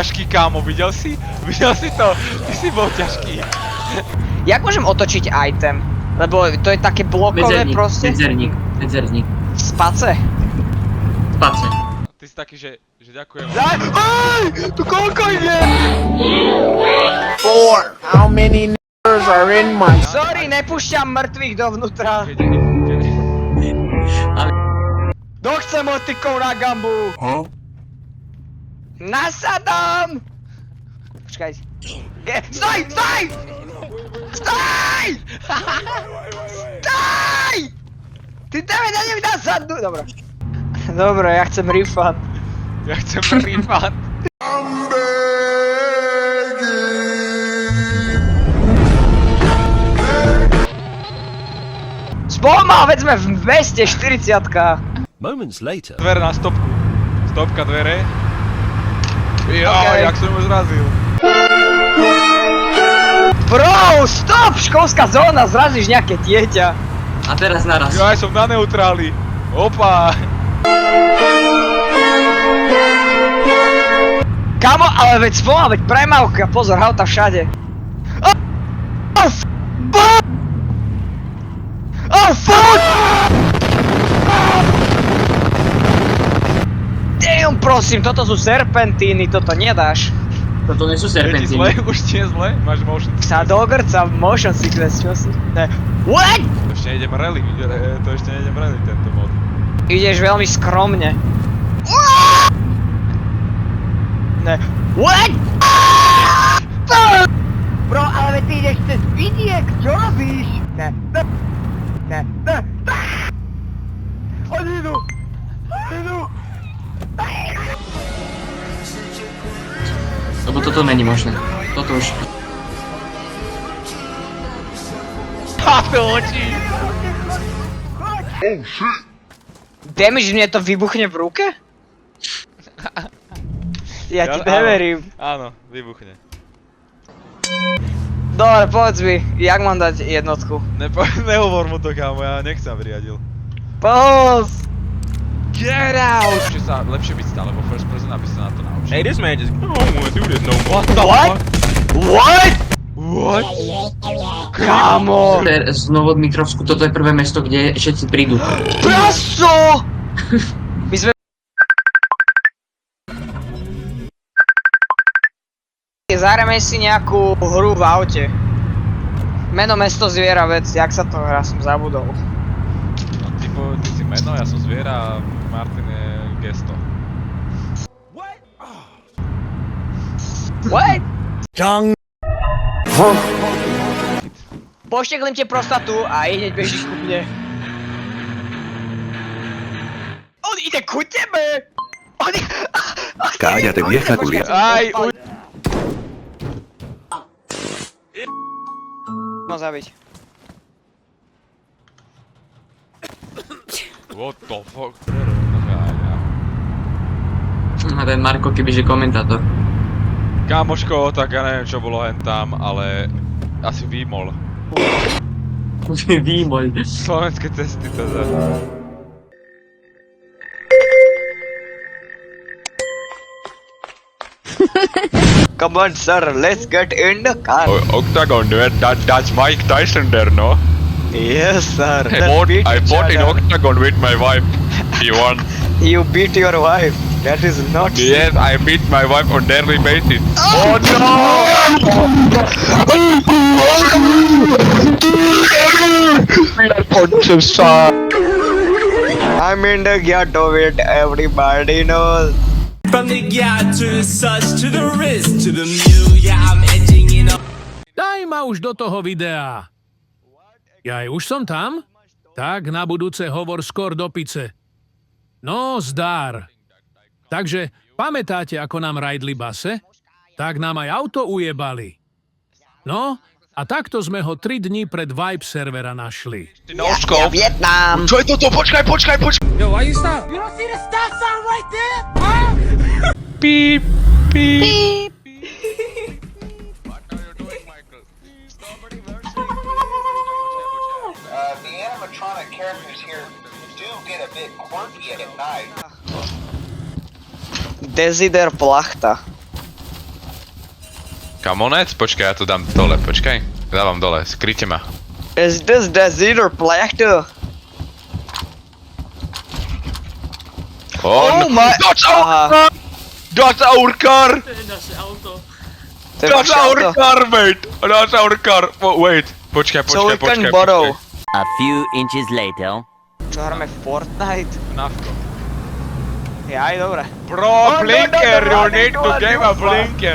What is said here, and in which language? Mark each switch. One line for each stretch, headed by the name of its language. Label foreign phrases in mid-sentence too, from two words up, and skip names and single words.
Slovak: ťažký, kámo, videl si? Videl si to? Ty si bol ťažký. Jak môžem otočiť item? Lebo to je také blokové Medzerník, proste. medzerník. Space. Space. Ty si taký, že ďakujem. Tu koľko je? 4.
English: How many n***ers are in my... Sorry,
Slovak: nepúšťam mŕtvych dovnútra. Kto chce motikov na gambu? Nasadám! Počkaj. Stoj! Stoj! Stoj! Stoj! Ty dáme na ňu nasadnú! Dobre. Dobre, ja chcem refund. Ja chcem refund. Spomal, veď sme v meste 40-ka.
English: Moments later.
Slovak: Dvere na stopku. Stopka dvere. Jo, Okej. jak som ju zrazil.
English: Bro, stop!
Slovak: Školská zóna, zrazíš nejaké dieťa. A teraz naraz. Jo, aj som na neutráli. Opa. Kamo, ale veď spomal, veď premávka, pozor, auta všade.
English: Oh, fuck! Damn,
Slovak: prosím, toto sú serpentíny, toto nedáš. Toto nie sú Je ti zle? serpentíny. Už ti je zle? Máš
English: motion sickness?
Slovak: Sa dogrca,
English: motion sickness,
Slovak: čo si? Ne. What? To ešte nejdem rally, tento mod. Ideš veľmi skromne. Ne.
English: What?
Slovak: Bro, ale ty ideš cez vidiek, čo robíš? Ne. Ne. Oni idú. Lebo toto není možné. Toto už... Chápe oči! Damage, mne to vybuchne v ruke? Ja ti neverím. Áno, vybuchne. Dobre, povedz mi, jak mám dať jednotku? Nehovor mu to, kámo, ja nechcem, aby riadil. Pos!
English: Get out!
Slovak: Lepšie sa, lepšie byť stále vo
English: first person,
Slovak: aby sa na to naučil.
English: Hey, this man just I don't wanna do this no more. What the What? fuck? What? What?
Slovak: Kámo! Znovu od Mitrovsku, toto je prvé mesto, kde všetci prídu. Praso! My sme... Zahrajme si nejakú hru v aute. Meno, mesto, zviera, vec, jak sa to hrá, som zabudol. No, ty si meno, ja som zviera a Martin je gesto.
English: What? Tongue.
Slovak: Pošteklím ti prostatu a hneď bežíš ku mne. On ide ku tebe! On ide...
Spanish: Cállate, vieja culia.
Slovak: Aj, No zabiť.
English: What the fuck?
Slovak: A ten Marko, kebyže komentátor. Kámoško, tak ja neviem čo bolo hen tam, ale asi výmol. Výmoj. Slovenské cesty teda.
English: Come on sir, let's get in the car. Octagon, that's Mike Tyson there, no? Yes sir. I fought in Octagon with my wife. He won. You beat your wife. That is not... Yes, I beat my wife on daily basis. Oh no! I'm in the ghetto with everybody knows. From the yacht to the such to the wrist to the mule, yeah, I'm edging in a
Slovak: Daj ma už do toho videa. Jaj, už som tam? Tak na budúce hovor skôr do pice. No, zdár. Takže, pamätáte, ako nám rajdli base? Tak nám aj auto ujebali. No, a takto sme ho 3 dní pred Vibe servera našli. Ja, Vietnam! Čo je toto? Počkaj!
English: Yo, why you stop?
Slovak: Píp, píp.
English: Beep. The animatronic characters here do get a
Slovak: Desider plachta. Kamonec? Počkaj, ja to dám dole, počkaj. Dávam dole, skryte ma.
English: Is this Desider plachta? Oh my... Aha, That's our car!
Slovak: To je naše auto. to je vaše auto.
English: car, mate! That's our car! Wait, počkaj. So we can borrow. A few inches later.
Slovak: Čo hráme Fortnite? Navko. Jaj, dobre.
English: Bro, blinker, no, you need to give a blinker.